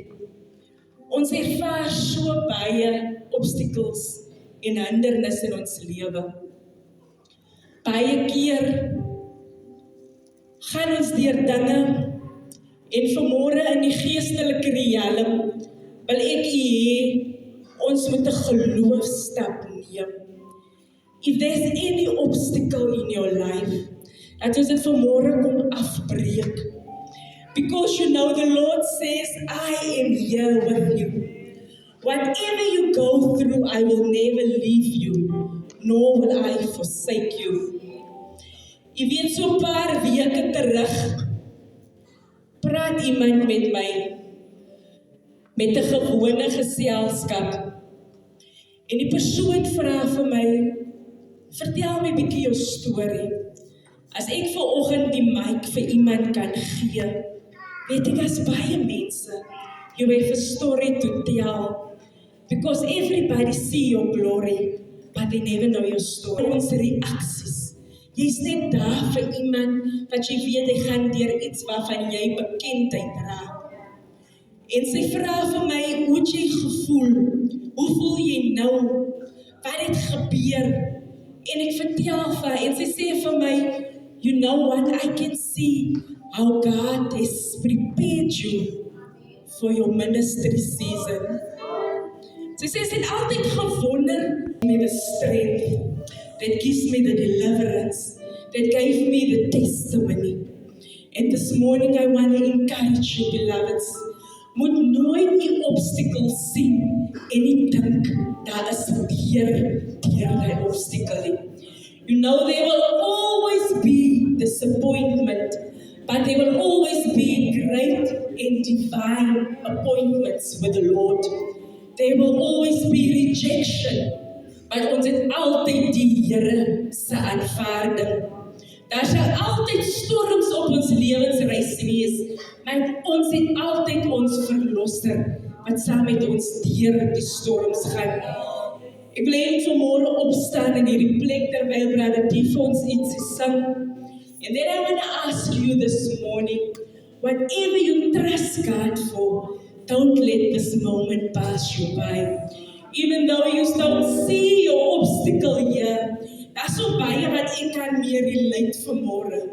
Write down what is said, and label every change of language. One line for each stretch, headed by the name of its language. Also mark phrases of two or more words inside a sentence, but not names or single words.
Afrikaans: Ons ervaar so baie obstacles en hindernisse in ons lewe. Baie keer gaan ons deur dinge en vanmôre in die geestelike riem wil ek u hê ons moet 'n geloofstap neem.
English: If there's any obstacle in your life,
Afrikaans: dat ons dit vanmôre kom afbreek.
English: Because you know the Lord says, I am here with you. Whatever you go through, I will never leave you, nor will I forsake you.
Afrikaans: Jy weet, so 'n paar weke terug, praat iemand met my, met 'n gewone geselskap. En die persoon vra vir my, vertel my 'n bietjie jou storie. As ek vanoggend die mic vir iemand kan gee, weet ek as baie mense,
English: you have a story to tell, because everybody see your glory, but they never know your story.
Afrikaans: Ons reaksies, jy's net daar vir iemand, wat jy weet, hy gaan deur iets waarvan jy bekendheid dra. En sy vra vir my, hoe het jy gevoel? Hoe voel jy nou? Wat het gebeur? En ek vertel vir haar, en sy sê vir my,
English: you know what, I can see how God has prepared you for your ministry season.
Afrikaans: Sy sê, sy het altyd gewonder,
English: me the strength, that gives me the deliverance, that gave me the testimony. And this morning I want to encourage you,
Afrikaans: beloveds, moet nooit die obstacles sien en nie dink, daar is deur die obstacle.
English: You know, there will always be disappointment, but there will always be great and divine appointments with the Lord. There will always be rejection,
Afrikaans: but ons het altyd die Here se aanvaarding. Daar sal altyd storms op ons lewensreis wees, maar ons het altyd ons verlosser, wat saam met ons deur die storms gaan. Ek wil net vanmôre opstaan in hierdie plek terwyl Brother D vir ons ietsie sing.
English: And then I want to ask you this morning, whatever you trust God for, don't let this moment pass you by. Even though you don't see your obstacle here,
Afrikaans: daar's so baie wat ek kan meer relate vanmôre.